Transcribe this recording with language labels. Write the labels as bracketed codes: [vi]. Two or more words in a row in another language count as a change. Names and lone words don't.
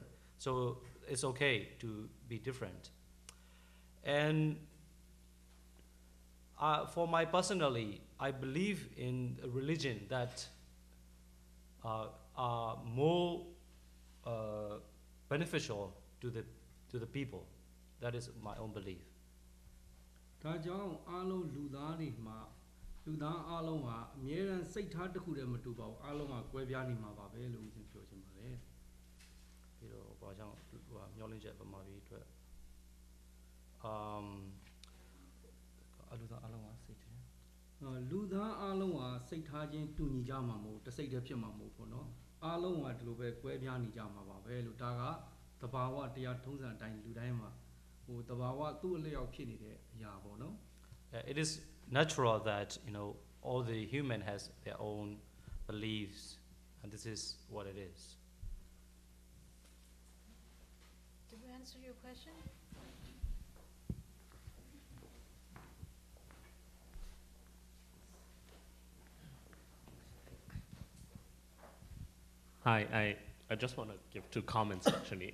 [en] So it's okay to be different. And for my personally, I believe in a religion that are more beneficial to the people. That is my own belief. [my] ဒါကြောင့်အားလုံးလူသားတွေမှာလူသားအားလုံးဟာအမြဲတမ်းစိတ်ထားတစ်ခုတည်းမတူပါဘူးအားလုံးကကွဲပြားနေမှာပါပဲလို့ဦးဇင်းပြောချင်ပါတယ်ပြီးတော့ဘာကြောင့်မျောလင့်ချက်ပမာပြီးအတွက် လူသားအားလုံးကစိတ်ထားလူသားအားလုံးကစိတ်ထားချင်းတူညီကြမှာမဟုတ်တစ်စိတ်တည်းဖြစ်မှာမဟုတ်ပေါ့နော်အားလုံးကဒီလိုပဲကွဲပြားနေကြမှာပါပဲလို့ဒါကသဘာဝတရားထုံးစံအတိုင်းလူတိုင်းမှာဟိုသဘာဝသူ့အလျောက်ဖြစ်နေတဲ့အရာပေါ့နော် [en] It is natural that all the human has their own beliefs and this is what it is. Did we answer your question? Hi, I just want to give 2 comments actually.